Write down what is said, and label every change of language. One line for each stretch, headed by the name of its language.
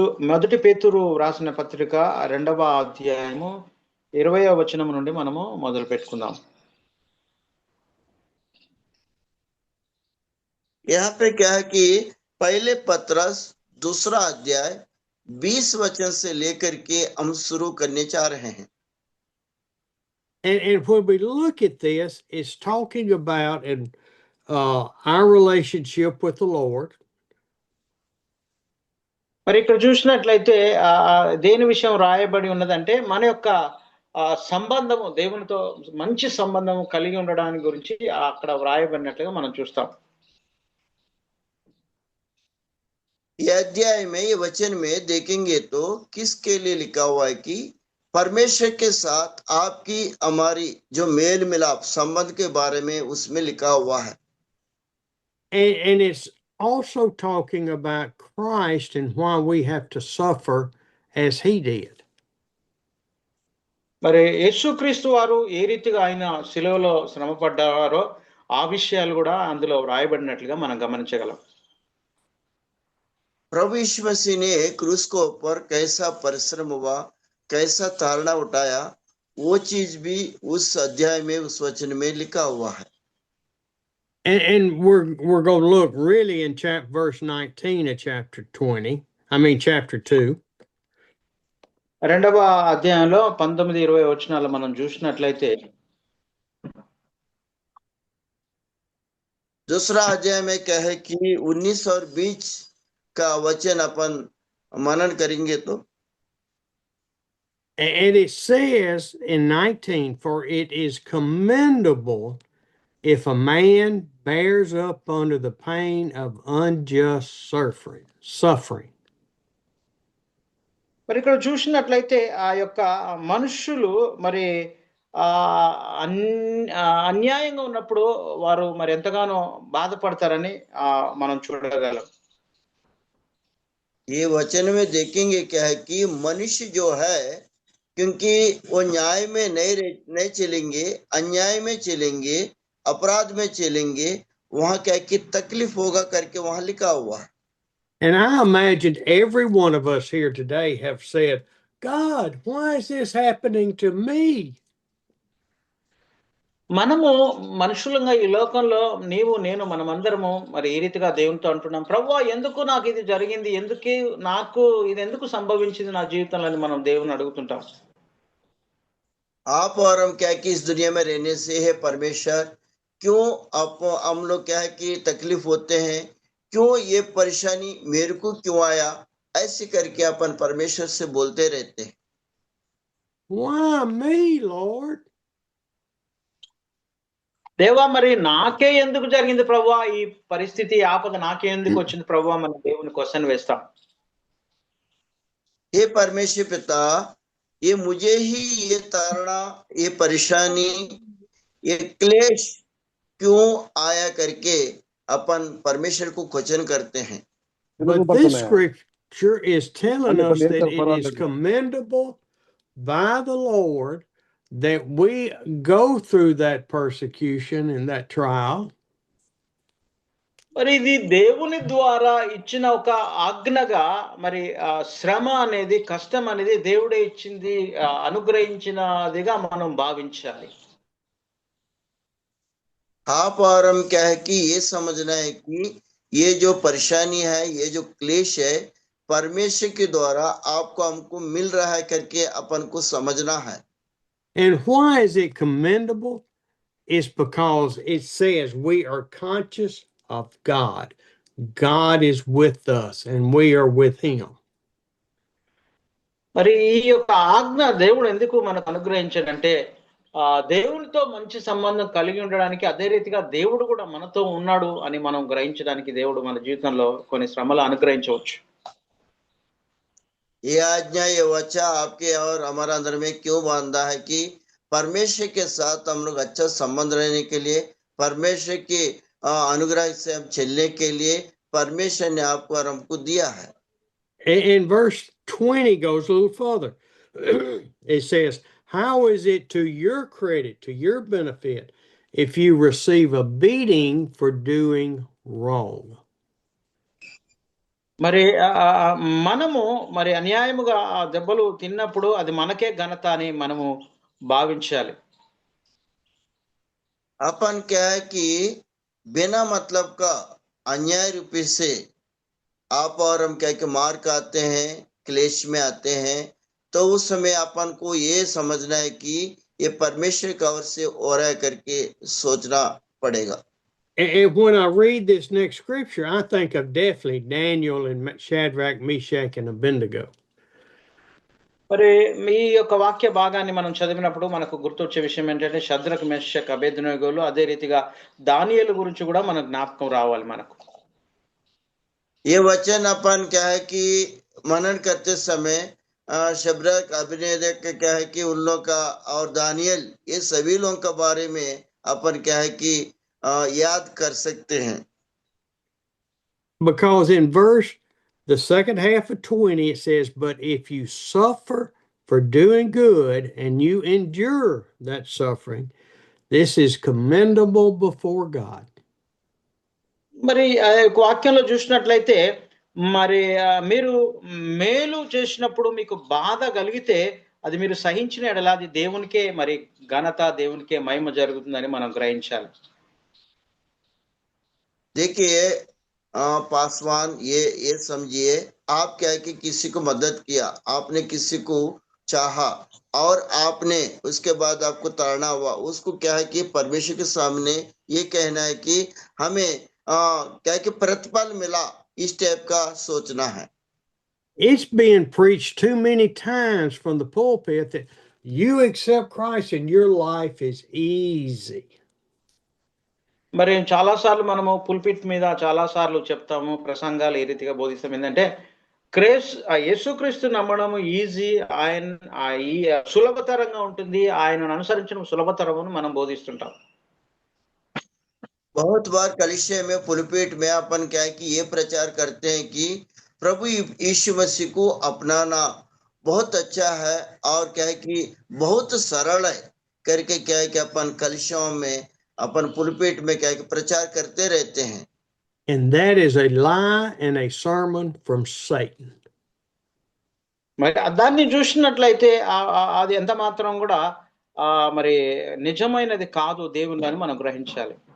Telugu: మొదటి పేతురు రాసిన పత్రిక 2వ అధ్యాయము 20వ వచనం నుండి మనము మొదలు పెట్టుకుందాం.
Hindi: यहाँ पे क्या है कि पहले पत्रस 2रा अध्याय 20 वचन से लेकर के हम शुरू करने जा रहे हैं।
English: And when we look at this, it's talking about our relationship with the Lord.
Telugu: మరి ఇక్కడ చూసినట్లయితే దేని విషయం రాయబడి ఉన్నదంటే మన యొక్క సంబంధము, దేవునితో మంచి సంబంధము కలిగి ఉండడానికి గురించి అక్కడ వ్రాయబడినట్లుగా మనం చూస్తాం.
Hindi: ये अध्याय में, ये वचन में देखेंगे तो किसके लिए लिखा हुआ है कि परमेश्वर के साथ आपकी हमारी जो मेल मिलाप संबंध के बारे में उसमें लिखा हुआ है।
English: And it's also talking about Christ and why we have to suffer as he did.
Telugu: మరి యేసుక్రీస్తు వారు ఏ రీతిగా ఆయన శిలువలో శ్రమపడ్డారో ఆ విషయాలు కూడా అందులో వ్రాయబడినట్లుగా మనం గమనించగలం.
Hindi: प्रभु यीशु मसीह ने क्रूस को ऊपर कैसा परिश्रम हुआ, कैसा ताड़ना उठाया, वो चीज भी उस अध्याय में, उस वचन में लिखा हुआ है।
English: And we're going to look really in verse 19 of chapter 20. I mean chapter 2.
Telugu: 2వ అధ్యాయంలో 19-20 వచనాలు మనం చూసినట్లయితే
Hindi: दूसरा अध्याय में क्या है कि 19 और 20 का वचन अपन मनन करेंगे तो
English: And it says in 19, for it is commendable if a man bears up under the pain of unjust suffering.
Telugu: మరి ఇక్కడ చూసినట్లయితే ఆ యొక్క మనుష్యులు మరి అన్యాయంగా ఉన్నప్పుడు వారు మరి ఎంతగానో బాధపడతారని మనం చూడగలం.
Hindi: ये वचन में देखेंगे क्या है कि मनुष्य जो है क्योंकि वो न्याय में नहीं चलेंगे, अन्याय में चलेंगे, अपराध में चलेंगे, वहां क्या है कि तकलीफ होगा करके वहां लिखा हुआ है.
English: And I imagined every one of us here today have said, God, why is this happening to me?
Telugu: మనము మనుషులంగా ఈ లోకంలో నీవు నేను మనమందరము మరి ఈ రీతిగా దేవునితో అంటున్నాం, ప్రభువా ఎందుకు నాకు ఇది జరిగింది, నాకు ఇది ఎందుకు సంభవించింది నా జీవితంలో అని మనం దేవుని అడుగుతుంటాం.
Hindi: आप और हम क्या कि इस दुनिया में रहने से है परमेश्वर क्यों हम लोग क्या है कि तकलीफ होते हैं, क्यों ये परेशानी मेरे को क्यों आया, ऐसे करके अपन परमेश्वर से बोलते रहते हैं.
English: Why me, Lord?
Telugu: దేవా మరి నాకే ఎందుకు జరిగింది ప్రభువా, ఈ పరిస్థితి ఆపద నాకే ఎందుకు వచ్చింది ప్రభువా, మన దేవుని క్వశ్చన్ వేస్తాం.
Hindi: हे परमेश्वर पिता, ये मुझे ही ये ताड़ना, ये परेशानी, ये क्लेश क्यों आया करके अपन परमेश्वर को क्वेश्चन करते हैं.
English: But this scripture is telling us that it is commendable by the Lord that we go through that persecution and that trial.
Telugu: మరి ఇది దేవుని ద్వారా ఇచ్చిన ఒక ఆజ్ఞగా మరి శ్రమ అనేది, కష్టం అనేది దేవుడే ఇచ్చింది, అనుగ్రహించినదిగా మనం భావించాలి.
Hindi: आप और हम क्या है कि ये समझना है कि ये जो परेशानी है, ये जो क्लेश है, परमेश्वर के द्वारा आपको हमको मिल रहा है करके अपन को समझना है.
English: And why is it commendable? It's because it says we are conscious of God. God is with us and we are with him.
Telugu: మరి ఈ యొక్క ఆజ్ఞ దేవుడు ఎందుకు మనకు అనుగ్రహించాడంటే దేవునితో మంచి సంబంధం కలిగి ఉండడానికి, అదే రీతిగా దేవుడు కూడా మనతో ఉన్నాడు అని మనం గ్రహించడానికి దేవుడు మన జీవితంలో కొన్ని శ్రమలు అనుగ్రహించవచ్చు.
Hindi: ये आज्ञा, ये वचन आपके और हमारा अंदर में क्यों बांधा है कि परमेश्वर के साथ हम लोग अच्छा संबंध रहने के लिए, परमेश्वर के अनुग्रह से हम चलने के लिए परमेश्वर ने आपको और हमको दिया है.
English: And verse 20 goes a little further. It says, how is it to your credit, to your benefit, if you receive a beating for doing wrong?
Telugu: మరి మనము మరి అన్యాయముగా దెబ్బలు తిన్నప్పుడు అది మనకే ఘనత అని మనము భావించాలి.
Hindi: अपन क्या है कि बिना मतलब का अन्याय रूपी से आप और हम क्या कि मार खाते हैं, क्लेश में आते हैं, तो उस समय अपन को ये समझना है कि ये परमेश्वर का ओर से हो रहा है करके सोचना पड़ेगा.
English: And when I read this next scripture, I think of definitely Daniel and Shadrach, Meshach, and Abednego.
Telugu: మరి మీ యొక్క వాక్య భాగాన్ని మనం చదివినప్పుడు మనకు గుర్తొచ్చే విషయం ఏంటంటే షద్రక్, మెషక్, అబేద్నెగోలు, అదే రీతిగా దానియేలు గురించి కూడా మన జ్ఞాపకం రావాలి మనకు.
Hindi: ये वचन अपन क्या है कि मनन करते समय शद्रक, अबेद्nego क्या है कि उन लोग का और दानियल, ये सभी लोगों के बारे में अपन क्या है कि याद कर सकते हैं.
English: Because in the second half of 20, it says, but if you suffer for doing good and you endure that suffering, this is commendable before God.
Telugu: మరి వాక్యంలో చూసినట్లయితే మరి మీరు మేలు చేసినప్పుడు మీకు బాధ కలిగితే అది మీరు సహించిన ఎడల అది దేవునికే మరి ఘనత, దేవునికే మహిమ జరుగుతుందని మనం గ్రహించాలి.
Hindi: देखिए पासवान, ये समझिए, आप क्या है कि किसी को मदद किया, आपने किसी को चाहा और आपने उसके बाद आपको ताड़ना हुआ, उसको क्या है कि परमेश्वर के सामने ये कहना है कि हमें क्या है कि प्रतिफल मिला, इस टाइप का सोचना है।
English: It's being preached too many times from the pulpit that you accept Christ and your life is easy.
Telugu: మరి చాలా సార్లు మనము పుల్పిట్ మీద చాలా సార్లు చెప్తాము, ప్రసంగాలు ఏ రీతిగా బోధిస్తాం ఏంటంటే యేసుక్రీస్తు నమ్మడము ఈజీ, ఈ సులభతరంగా ఉంటుంది, ఆయనను అనుసరించడం సులభతరమని మనం బోధిస్తుంటాం.
Hindi: बहुत बार कलीसिया में पुलपीठ में अपन क्या है कि ये प्रचार करते हैं कि प्रभु यीशु मसीह को अपनाना बहुत अच्छा है और क्या है कि बहुत सरल है करके क्या है कि अपन कलीसियाओं में अपन पुलपीठ में क्या है कि प्रचार करते रहते हैं.
English: And that is a lie and a sermon from Satan.
Telugu: మరి దాన్ని చూసినట్లయితే అది ఎంత మాత్రం కూడా మరి నిజమైనది కాదు దేవుని అని మనం గ్రహించాలి.